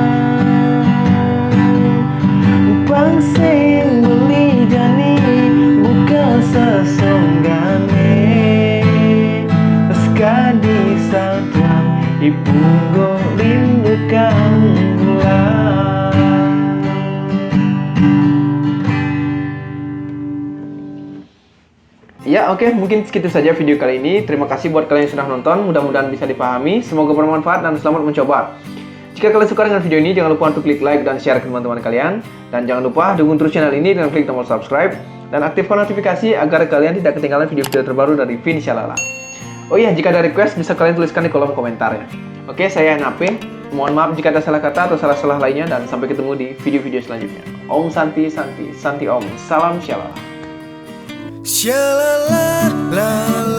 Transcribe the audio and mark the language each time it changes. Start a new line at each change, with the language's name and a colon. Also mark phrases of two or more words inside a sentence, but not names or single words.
Balinese: Pangseng beli jani buka sesonggane, sekadi satuan ipunggo rindukan bulan.
Indonesian: Ya oke, mungkin segitu saja video kali ini. Terima kasih buat kalian yang sudah nonton. Mudah-mudahan bisa dipahami. Semoga bermanfaat dan selamat mencoba. Jika kalian suka dengan video ini, jangan lupa untuk klik like dan share ke teman-teman kalian. Dan jangan lupa dukung terus channel ini dengan klik tombol subscribe. Dan aktifkan notifikasi agar kalian tidak ketinggalan video-video terbaru dari Vin Shalala. Oh iya, jika ada request bisa kalian tuliskan di kolom komentar ya. Oke, saya Napin. Mohon maaf jika ada salah kata atau salah-salah lainnya. Dan sampai ketemu di video-video selanjutnya.
Sanskrit: Om Santi, Santi, Santi Om.
Indonesian: Salam Shalala. Shalala la